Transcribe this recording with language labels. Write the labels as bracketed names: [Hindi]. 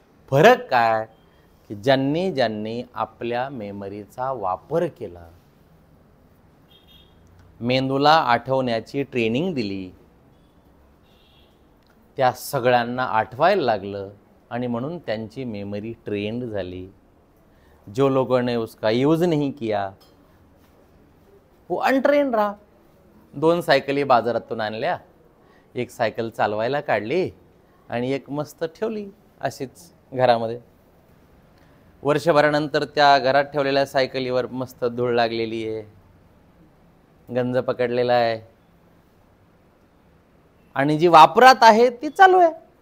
[Marathi] फरक काय की ज्यांनी आपल्या मेमरीचा वापर केला, मेंदूला आठवण्याची ट्रेनिंग दिली, त्या सगळ्यांना आठवायला लागलं आणि म्हणून त्यांची मेमरी ट्रेंड झाली. [Hindi] जो लोगों ने उसका यूज नहीं किया वो अनट्रेंड रहा. [Marathi] 2 सायकली बाजारातून आणल्या, एक सायकल चालवायला काढली आणि एक मस्त ठेवली अशीच घरामध्ये. वर्षभरानंतर त्या घरात ठेवलेल्या सायकलीवर मस्त धूळ लागलेली आहे, गंज पकडलेला आहे आणि जी वापरात आहे ती चालू आहे.